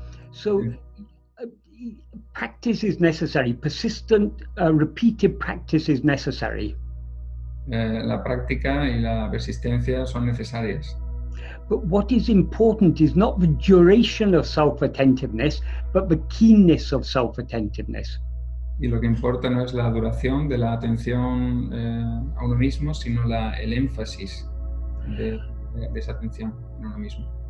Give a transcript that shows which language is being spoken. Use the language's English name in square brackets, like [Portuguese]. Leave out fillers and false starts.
[English] So practice is necessary. Persistent, repeated practice is necessary. [Spanish] La práctica y la persistencia son necesarias. [English] But what is important is not the duration of self-attentiveness, but the keenness of self-attentiveness. [Spanish] Y lo que importa no es la duración de la atención a uno mismo, sino el énfasis de esa atención en uno mismo.